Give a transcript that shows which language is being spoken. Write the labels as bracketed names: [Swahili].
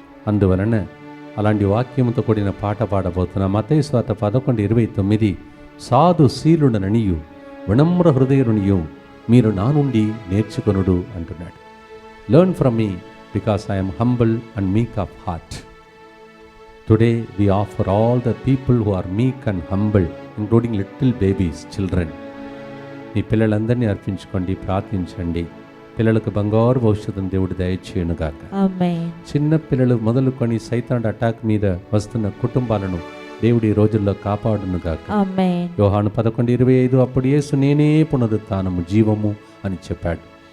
[Telugu] అందువలన అలాంటి వాక్యముతో కూడిన పాట పాడబోతున్నా. మత్తయి సువార్త 11:29 సాధు శీలుడననియు వినమ్ర హృదయునియు మీరు నా నుండి నేర్చుకొనుడు అంటున్నాడు. [English] Learn from me because I'm humble and meek of heart. Today we offer all the people who are meek and humble, including little babies, children. [Telugu] మీ పిల్లలందరినీ అర్పించుకోండి, ప్రార్థించండి. పిల్లలకు బంగారు భవిష్యత్తును దేవుడు దయచేయునుగాక. ఆమేన్. చిన్న పిల్లలు మొదలుకొని సైతాన్ అటాక్ మీద వస్తున్న కుటుంబాలను దేవుడి ఈ రోజుల్లో కాపాడునుగాక. ఆమేన్. యోహాను 11:25 అప్పుడు యేసు నేనే పునరుత్థానము జీవము అని చెప్పాడు.